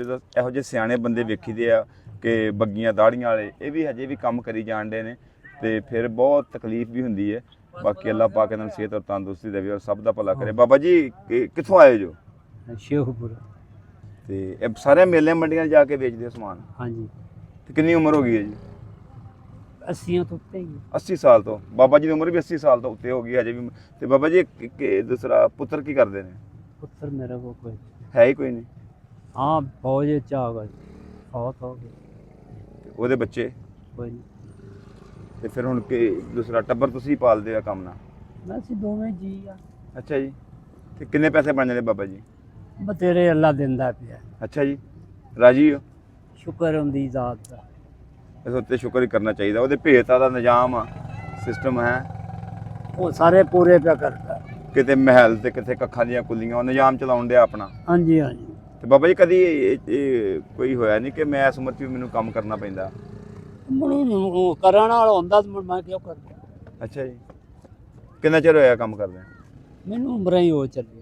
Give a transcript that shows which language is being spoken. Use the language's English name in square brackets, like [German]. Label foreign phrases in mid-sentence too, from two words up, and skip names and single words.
[Punjabi] ਜੋ ਇਹੋ ਜੇ ਸਿਆਣੇ ਬੰਦੇ ਵੇਖੀ ਦੇ ਆ ਕਿ ਬੱਗੀਆਂ ਦਾੜ੍ਹੀਆਂ ਵਾਲੇ ਯੇ ਭੀ ਹਜੇ ਭੀ ਕਾਮ ਕਰੀ ਜਾਨ ਡੇ ਨੇ ਤੇ ਫਿਰ ਬਹੁਤ ਤਕਲੀਫ ਭੀ ਹੁੰਦੀ ਹੈ। ਬਾਕੀ ਅੱਲ੍ਹਾ ਪਾਕ ਇਨ੍ਹਾਂ ਨੂੰ ਸਿਹਤ ਔਰ ਤੰਦਰੁਸਤੀ ਦੇਵੇ ਔਰ ਸਭ ਦਾ ਭਲਾ ਕਰੇ। ਬਾਬਾ ਜੀ ਕਿੱਥੋਂ ਆਏ ਜੋ? शेखपुर। ਤੇ ਯੇ ਸਾਰੇ ਮੇਲੇ ਮੰਡੀਆਂ ਜਾਕੇ ਵੇਚਦੇ ਹੋ ਸਮਾਨ? ਹਾਂ ਜੀ। ਤੇ ਕਿਤਨੀ ਉਮਰ ਹੋ ਗਈ ਹੈ ਜੀ? 80 ਤੋ ਉੱਤੇ ਹੀ। 80 ਸਾਲ ਤੋ ਬਾਬਾ ਜੀ ਕੀ ਉਮਰ ਭੀ 80 ਸਾਲ ਤੋ ਉੱਤੇ ਹੋ ਗਈ ਹਜੇ ਭੀ। ਤੇ ਬਾਬਾ ਜੀ ਦੂਸਰਾ ਪੁੱਤਰ ਕੀ ਕਰਤੇ ਹੈਂ? ਪੁੱਤਰ ਮੇਰੇ ਕੋ ਕੋਈ ਹੈ ਹੀ ਕੋਈ ਨਹੀਂ? ਹਾਂ ਫੌਜ ਚ ਆ ਗਏ, ਬਹੁਤ ਹੋ ਗਏ। ਉਹਦੇ ਬੱਚੇ ਕੋਈ ਨਹੀਂ, ਤੇ ਫਿਰ ਹੁਣ ਕਿ ਦੂਸਰਾ ਟੱਬਰ ਤੁਸੀਂ ਪਾਲਦੇ ਆ ਕੰਮ ਨਾਲ? ਬਸ ਦੋਵੇਂ ਜੀ ਆ। ਅੱਛਾ ਜੀ। ਤੇ ਕਿੰਨੇ ਪੈਸੇ ਬਣ ਜਾਂਦੇ ਬਾਬਾ ਜੀ? ਬਤੇਰੇ ਅੱਲ੍ਹਾ ਦਿੰਦਾ ਪਿਆ, ਅੱਛਾ ਜੀ। ਰਾਜੀ ਹੋ? ਸ਼ੁਕਰ ਹੁੰਦੀ ਜ਼ਾਤ ਦਾ। ਇਸ ਉੱਤੇ ਸ਼ੁਕਰ ਹੀ ਕਰਨਾ ਚਾਹੀਦਾ। ਉਹਦੇ ਭੇਤਾਂ ਦਾ ਨਿਜ਼ਾਮ ਆ ਸਿਸਟਮ ਹੈ ਵੋ ਸਾਰੇ ਪੂਰੇ ਪੇ ਕਰਤਾ। ਕਿਤੇ ਮਹਿਲ ਤੇ ਕਿਤੇ ਕੱਖਾਂ ਦੀਆਂ ਕੁੱਲੀਆਂ ਉਹ ਨਿਜ਼ਾਮ ਚਲਾਉਣ ਡਿਆ ਆਪਣਾ। ਹਾਂ ਜੀ ਹਾਂ ਜੀ। ਤੇ ਬਾਬਾ ਜੀ ਕਦੀ ਇਹ ਕੋਈ ਹੋਇਆ ਨਹੀਂ ਕਿ ਮੈਂ ਇਸ ਉਮਰ 'ਚ ਵੀ ਮੈਨੂੰ ਕੰਮ ਕਰਨਾ ਪੈਂਦਾ? ਮੈਨੂੰ ਕਰਨ ਵਾਲਾ ਹੁੰਦਾ ਤਾਂ ਮੈਂ ਕਿਉਂ ਕਰਦਾ। ਅੱਛਾ ਜੀ। ਕਿੰਨਾ ਚਿਰ ਹੋਇਆ ਕੰਮ ਕਰਦੇ? ਮੈਨੂੰ ਉਮਰਾਂ ਹੀ ਹੋ ਚੱਲੀ।